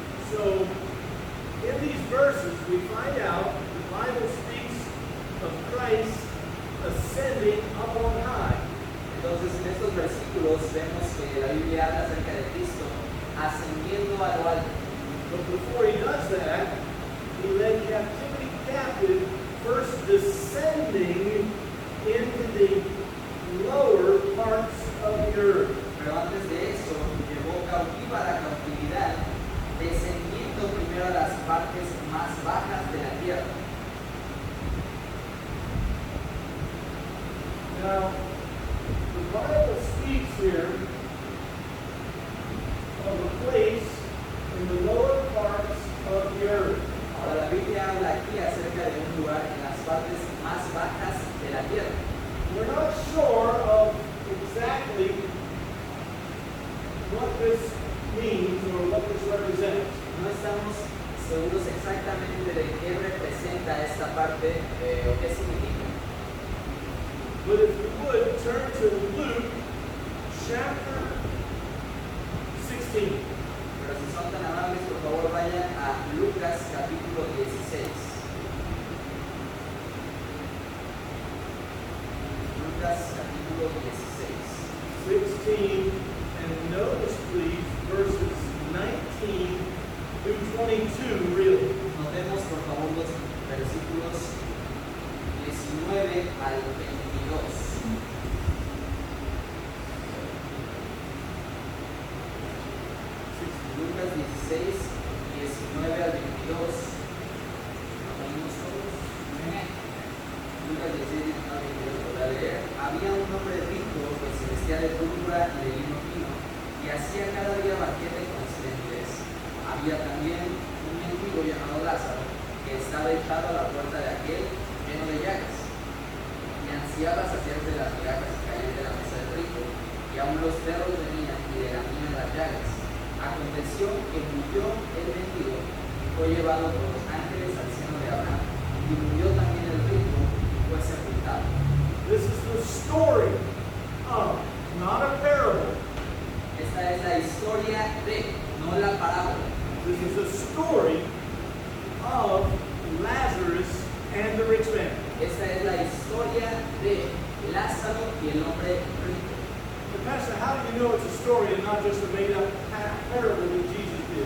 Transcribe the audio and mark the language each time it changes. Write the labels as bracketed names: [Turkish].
[English] So, in these verses, we find out the Bible speaks of Christ ascending up on high. [Spanish] Entonces en estos versículos vemos que la Biblia habla acerca de Cristo ascendiendo a lo alto. [English] But before he does that, he led captivity captive, first descending into the lower parts of the earth. [Spanish] Pero antes de eso, llevó cautiva la cautividad, descendiendo primero a las partes más bajas de la tierra. [English] Now, the Bible speaks here of a place in the lower parts of the earth. [Spanish] Ahora la Biblia habla aquí acerca de un lugar en las partes más bajas de la tierra. [English] We're not sure of exactly what this means or what this represents. [Spanish] No estamos seguros exactamente de qué representa esta parte o qué significa. [English] But if you would, turn to Luke chapter 16. [Spanish] Pero si son tan amables, por favor vayan a Lucas capítulo 16. Lucas capítulo 16. [English] 16, and notice please verses 19 through 22 really. [Spanish] Notemos por favor los versículos 19 al 22. Lucas 16, 19 al 22. ¿Lo todos? Lucas 16, 19 al 22. Voy a leer. Había un hombre rico que se vestía de púrpura y de lino fino y hacía cada día banquete con esplendidez. Había también un mendigo llamado Lázaro que estaba echado a la puerta de aquel lleno de llagas y ansiaba saciarse de las migajas que caían de la mesa del rico, y aún los perros venían y le lamían las llagas. Aconteció que murió el mendigo y fue llevado por los ángeles al seno de Abraham, y murió también el rico y fue sepultado. [English] This is the story of, not a parable. [Spanish] Esta es la historia de, no la parábola. [English] This is the story of Lazarus and the rich man. [Spanish] Esta es la historia de Lázaro y el hombre rico. [English] But Pastor, how do you know it's a story and not just a made-up parable that Jesus did?